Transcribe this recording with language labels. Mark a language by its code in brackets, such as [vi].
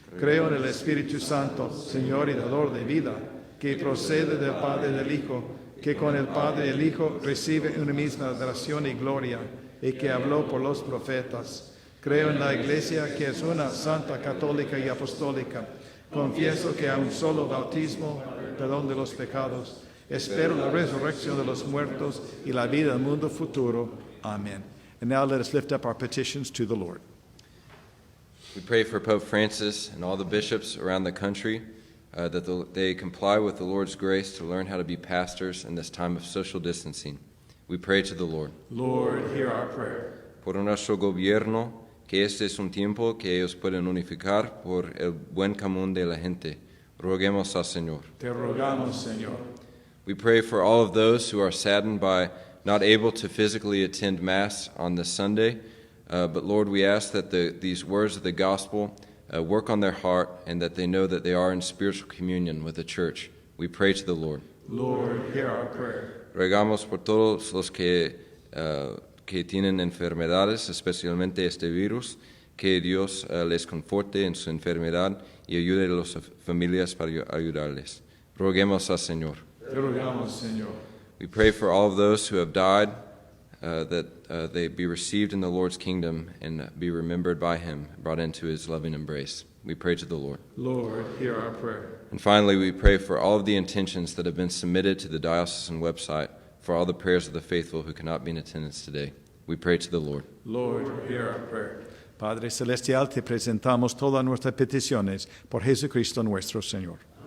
[es] Creo en el Espíritu Santo, Señor y dador de vida, que procede del Padre y del Hijo, que con el Padre y el Hijo recibe una misma adoración y gloria, y que habló por los profetas. Creo en la Iglesia, que es una santa, católica y apostólica. Confieso que hay un solo bautismo, perdón de los pecados. Espero la resurrección de los muertos y la vida del mundo futuro. [en] Amen. And now let us lift up our petitions to the Lord. We pray for Pope Francis and all the bishops around the country that they comply with the Lord's grace to learn how to be pastors in this time of social distancing. We pray to the Lord. Lord, hear our prayer. [es] Por nuestro gobierno, que este es un tiempo que ellos pueden unificar por el buen común de la gente. Roguemos al Señor. Te rogamos, Señor. [en] We pray for all of those who are saddened by not able to physically attend Mass on this Sunday. But Lord, we ask that these words of the gospel work on their heart and that they know that they are in spiritual communion with the church. We pray to the Lord. Lord, hear our prayer. [es] Rogamos por todos los que tienen enfermedades, especialmente este virus, que Dios les conforte en su enfermedad y ayude a las familias para ayudarles. Roguemos al Señor. Te rogamos, Señor. [en] We pray for all of those who have died, that they be received in the Lord's kingdom and be remembered by Him, brought into His loving embrace. We pray to the Lord. Lord, hear our prayer. And finally, we pray for all of the intentions that have been submitted to the diocesan website, for all the prayers of the faithful who cannot be in attendance today. We pray to the Lord. Lord, hear our prayer. [es] Padre Celestial, te presentamos todas nuestras peticiones por Jesucristo nuestro Señor.